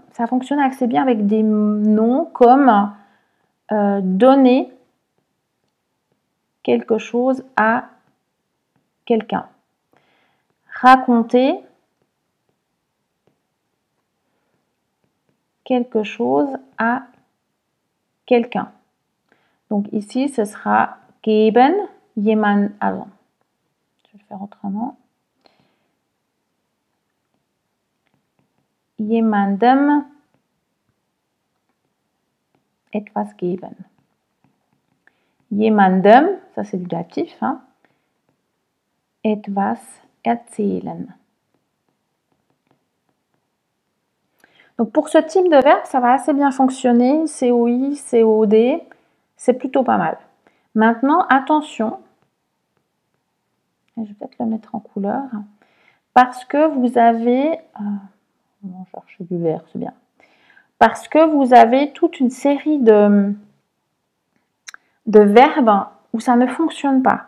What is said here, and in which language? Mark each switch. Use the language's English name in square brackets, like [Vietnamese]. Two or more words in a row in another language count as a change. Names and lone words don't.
[French] Ça fonctionne assez bien avec des noms comme donner quelque chose à quelqu'un. Raconter quelque chose à quelqu'un. Donc ici, ce sera [German] geben, jemand, also. [French] Je vais le faire autrement. [German] Jemandem etwas geben. Jemandem, [French] ça c'est du datif, hein, [German] etwas erzählen. [French] Donc pour ce type de verbe, ça va assez bien fonctionner, COI, COD, c'est plutôt pas mal. Maintenant, attention, je vais peut-être le mettre en couleur, parce que vous avez, on cherche du vert, c'est bien, parce que vous avez toute une série de verbes où ça ne fonctionne pas.